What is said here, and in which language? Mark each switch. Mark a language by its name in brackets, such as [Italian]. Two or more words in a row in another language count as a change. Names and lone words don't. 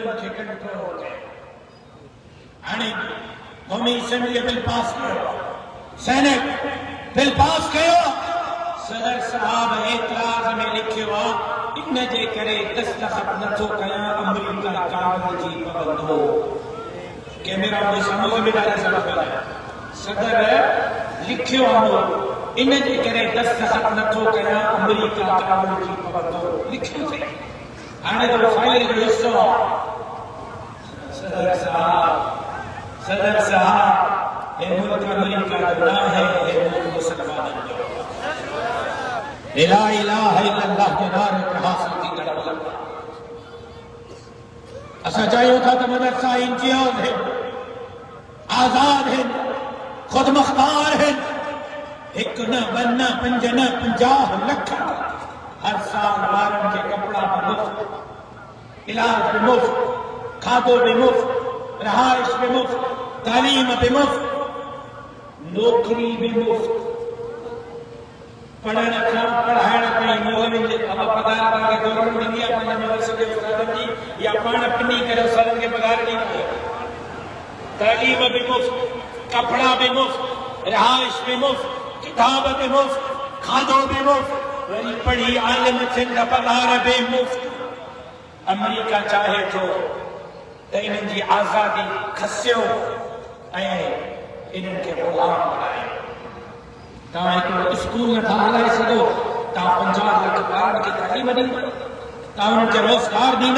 [Sindhi] खे कंट्रोल कयो हाणे क़ौमी असेंबली बिल पास कयो सेनेट बिल पास कयो सदर साहब एतराज में लिखियो आहे इन जे करे दस्तखत नथो कयां अमेरिका कानून जी पाबंद हो कैमरा में साम्हूं में ॾाढा सबब आहे सदर लिखियो आहे इन जे करे दस्तखत नथो कयां अमेरिका कानून जी पाबंद हो लिखियो थे हाणे तो फाइल जो हिस्सो सदर साहब हे मुल्क अमेरिका जो ना है हे मुल्क मुसलमाननि जो [Arabic] لا إله إلا الله [Sindhi] के नारे पे हासिल थी असां चाहियूं था त मदरसा इंतियाज़ है आज़ाद है खुद मुख्तार है एक न वन न पंज न 50 लख हर साल ॿारनि खे कपड़ा भी मुफ्त इलाज भी मुफ्त खाधो भी मुफ्त रहाइश भी मुफ्त तालीम भी मुफ्त नौकरी भी मुफ्त पढ़ण खां पढ़ाइण ताईं मोहन जे अब पगार तव्हांखे गवर्नमेंट ॾींदी आहे पंहिंजे मदरसे जे उस्तादनि जी, या पाण पिनी करे उस्तादनि खे पगार ॾींदी आहे। तालीम भी मुफ्त, कपड़ा भी मुफ्त, रिहाइश भी मुफ्त, किताब भी मुफ्त, खाधो भी मुफ्त, वरी पढ़ी आलिम थियनि त पगार भी मुफ्त। अमेरिका चाहे थो त इन्हनि जी आज़ादी खसियो ऐं इन्हनि खे ग़ुलाम बणाए। तव्हां हिकिड़ो स्कूल नथा हलाए सघो, तव्हां 50 लख ॿारनि खे तालीम ॾींदो, तव्हां उन्हनि खे रोज़गार ॾींदो।